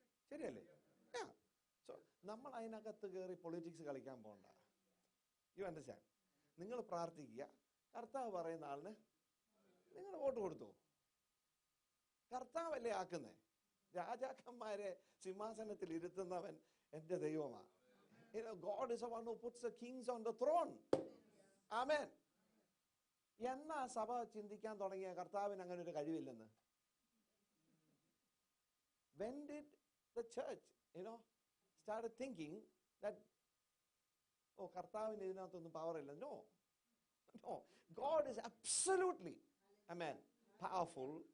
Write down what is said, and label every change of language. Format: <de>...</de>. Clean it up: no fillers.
<ml>ശരിയല്ലേ? സോ നമ്മൾ അതിനകത്ത് കയറി പൊളിറ്റിക്സ് കളിക്കാൻ പോകണ്ട.</ml> <en>You understand?</en> <ml>നിങ്ങൾ പ്രാർത്ഥിക്കുക, കർത്താവ് പറയുന്ന ആളിന് നിങ്ങൾ വോട്ട് കൊടുത്തു. കർത്താവല്ലേ ആക്കുന്നേ. രാജാക്കന്മാരെ സിംഹാസനത്തിൽ ഇരുത്തുന്നവൻ എന്റെ ദൈവമാണ്.</ml> <en>God is the one who puts the kings on the throne.</en> <ml>ആമേൻ. എന്നാ സഭ ചിന്തിക്കാൻ തുടങ്ങിയ കർത്താവിന് അങ്ങനെ ഒരു കഴിവില്ലെന്ന്?</ml> <en>When did the church started thinking that</en> <ml>കർത്താവിന് ഇതിനകത്തൊന്നും പവർ ഇല്ല?</ml> <en>No. God is absolutely, amen, powerful.</en>